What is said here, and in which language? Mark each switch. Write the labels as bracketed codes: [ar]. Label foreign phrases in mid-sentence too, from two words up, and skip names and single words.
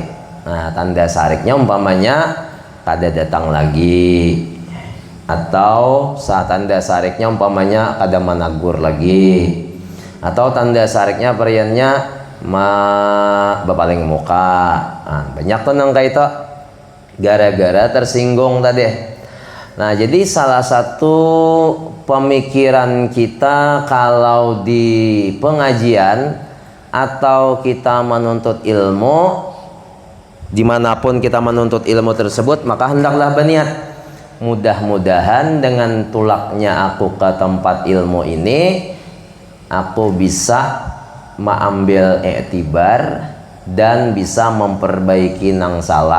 [bjn] Nah, tanda sariknya umpamanya kada datang lagi, atau saat tanda sariknya umpamanya kada menagur lagi, atau tanda sariknya periannya berpaling muka. Nah, banyak tuh nang kaito gara-gara tersinggung tadi. Nah, jadi salah satu pemikiran kita kalau di pengajian atau kita menuntut ilmu, dimanapun kita menuntut ilmu tersebut, maka hendaklah berniat mudah-mudahan dengan tulaknya aku ke tempat ilmu ini, aku bisa mengambil i'tibar dan bisa memperbaiki nang salah.